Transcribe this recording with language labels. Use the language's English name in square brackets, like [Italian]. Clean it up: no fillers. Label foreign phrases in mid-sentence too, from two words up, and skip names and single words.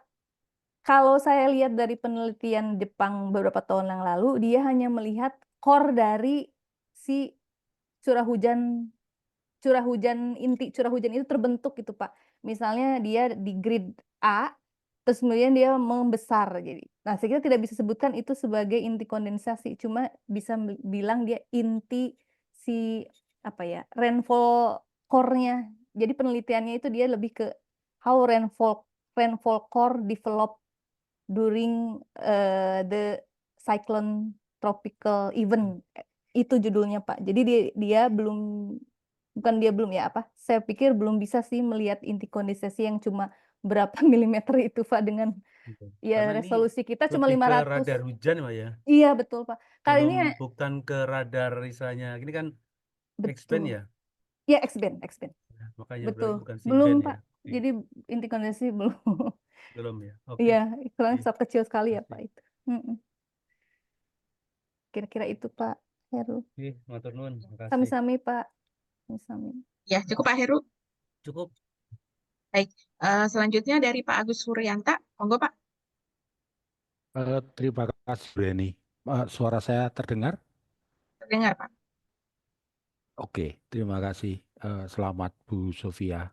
[Indonesian] Kalau saya lihat dari penelitian Jepang beberapa tahun yang lalu, dia hanya melihat core dari si curah hujan inti curah hujan itu terbentuk gitu Pak. Misalnya dia di grid A, terus kemudian dia membesar. Jadi, nah saya kira tidak bisa sebutkan itu sebagai inti kondensasi, cuma bisa bilang dia inti si apa ya, [English] rainfall core-nya. [Indonesian] Jadi penelitiannya itu dia lebih ke [English] how rainfall core develop during the cyclone tropical event. [Indonesian] Itu judulnya Pak. Jadi dia belum, bukan dia belum ya apa? Saya pikir belum bisa sih melihat inti kondensasi yang cuma berapa milimeter itu Pak, dengan Oke. ya Karena ini resolusi kita cuma lebih ke 500. radar hujan, Pak ya. Iya betul Pak. Kali ini Bukan ke radar misalnya. Ini kan X-band betul. ya. Ya X-band. Nah, makanya berarti Betul. bukan Belum C-band ya. Pak. Jadi inti kondensasi belum. Belum ya. Oke. Iya, ukurannya Oke. sangat kecil sekali ya Makasih. Pak itu. Kira-kira itu Pak Heru. Oke, [Javanese] matur nuwun. Makasih. Sami-sami Pak. Sami-sami. [Indonesian] Ya, cukup Pak Heru. Cukup. Baik, selanjutnya dari Pak Agus Suryanta. Monggo Pak. Terima kasih, Bu Reni. Suara saya terdengar? Terdengar Pak. Oke, terima kasih. Selamat Bu Sofia.